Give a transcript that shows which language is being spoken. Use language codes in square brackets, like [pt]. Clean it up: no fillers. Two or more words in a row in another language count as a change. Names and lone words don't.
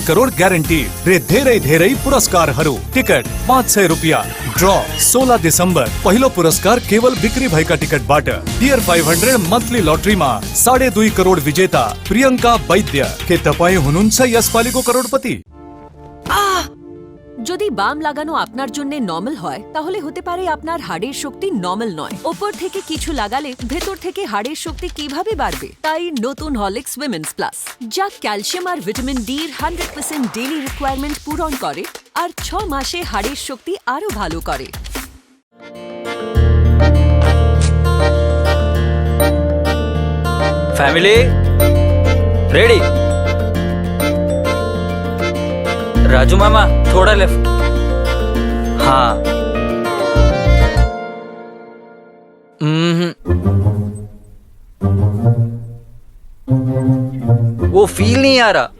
[ne] करोड़ ग्यारंटी रे धेरै पुरस्कार टिकट 500 रुपया ड्रॉ 16 दिसंबर पहिलो पुरस्कार केवल बिक्री भएका टिकट बाट डियर 500 [en] monthly lottery [ne] में 2.5 करोड़ विजेता प्रियंका वैद्य के तपाई हुनुहुन्छ यसपालिको करोड़पति। [bn] যদি বাম লাগানো আপনার জন্য নরমাল হয় তাহলে হতে পারে আপনার হাড়ের শক্তি নরমাল নয়। উপর থেকে কিছু লাগালে ভেতর থেকে হাড়ের শক্তি কিভাবে বাড়বে? তাই নতুন হরলিক্স উইমেন্স প্লাস, যা ক্যালসিয়াম আর ভিটামিন ডি এর 100% [en] daily requirement [bn] পূরণ করে আর 6 মাসে হাড়ের শক্তি আরো ভালো করে। [en] Family ready? [hi] राजू मामा थोड़ा लेफ्ट। हाँ वो फील नहीं आ रहा।